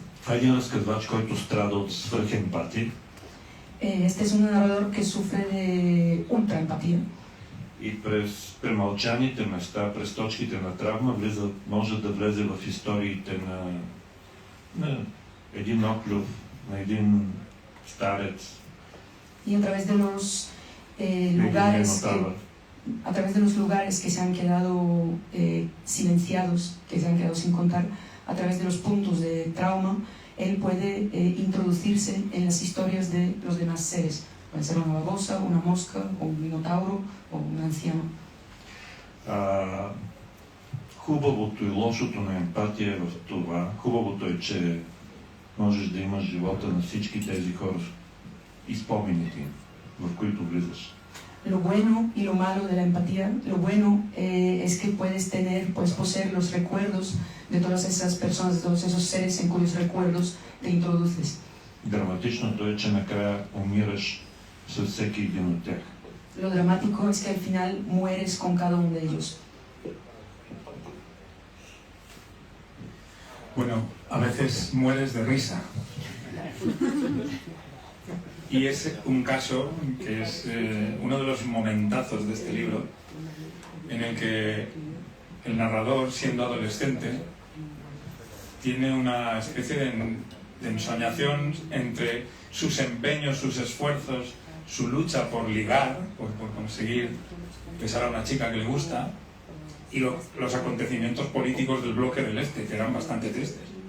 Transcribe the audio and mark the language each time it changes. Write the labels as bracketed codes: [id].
[bg] Един разказвач, който страда от свръхемпатия. [es] Este es un narrador que sufre de ultraempatía. [bg] И през премълчаните места, през точките на травма, може да влезе в историите на един оклюв, на един старец. [es] Y a través de los lugares a través de los lugares que se han quedado silenciados, que se han quedado sin contar, a través de los puntos de trauma, él puede introducirse en las historias de los demás seres. Puede ser una babosa, una mosca, o un minotauro, o un anciano. [bg] Хубавото и лошото на емпатия е в това. Хубавото е, че можеш да имаш живота на всички тези хора и спомените им, в които влизаш. [es] Lo bueno y lo malo de la empatía, lo bueno es que puedes poseer los recuerdos de todas esas personas, de todos esos seres en cuyos recuerdos te introduces. [bg] Драматичното е, че накрая умираш с всеки един от тях. [es] Lo dramático es que al final mueres con cada uno de ellos. Bueno, a veces mueres de risa. Y es un caso que es uno de los momentazos de este libro, en el que el narrador, siendo adolescente, tiene una especie de ensoñación entre sus empeños, sus esfuerzos, su lucha por ligar, por conseguir besar a una chica que le gusta, y los acontecimientos políticos del bloque del Este, que eran bastante tristes.